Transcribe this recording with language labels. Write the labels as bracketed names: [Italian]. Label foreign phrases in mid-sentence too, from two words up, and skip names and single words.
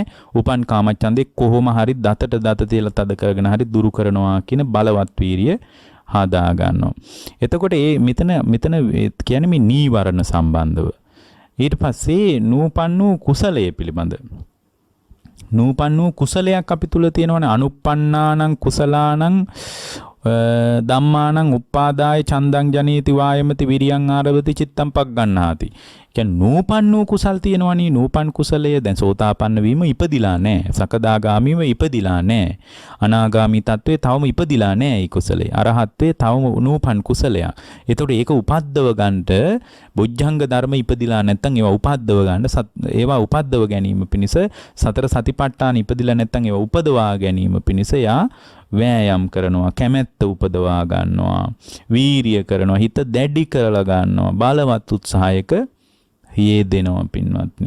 [Sinhala] උපන් කාමච්ඡන්දේ කොහොම හරි දතට දත තියලා තද කරගෙන හරි දුරු කරනවා කියන බලවත් වීරිය හදා ගන්නවා. එතකොට මෙතන කියන්නේ මේ නීවරණ සම්බන්ධව. ඊට පස්සේ නූපන් වූ කුසලයේ පිළිබඳ නූපන් වූ කුසලයක් අපි තුල තියෙනවනේ. [Pali] අනුප්පන්නානං කුසලානං ධම්මානං උප්පාදාය ඡන්දං ජනීති වායමති විරියං ආරභති චිත්තං පග්ගණ්හාති. [Sinhala] කියන්නේ නූපන් වූ කුසල් තියෙනවනේ. නූපන් කුසලය දැන් සෝතාපන්න වීම ඉපදිලා නැහැ. සකදාගාමීව ඉපදිලා නැහැ. අනාගාමී තත්වයේ තවම ඉපදිලා නැහැ. ඒ කුසලේ අරහත්ත්වයේ තවම නූපන් කුසලයක්. ඒතකොට ඒක උපද්දව ගන්නට බොජ්ජංග ධර්ම ඉපදිලා නැත්නම් ඒවා උපද්දව ගන්න ඒවා උපද්දව ගැනීම පිණිස සතර සතිපට්ඨාන ඉපදිලා නැත්නම් ඒවා උපදවා ගැනීම පිණිස යා වෑයම් කරනවා, කැමැත්ත උපදවා ගන්නවා, වීරිය කරනවා, හිත දැඩි කරලා ගන්නවා, බලවත් උත්සාහයක යෙදෙනවා පින්වත්නි.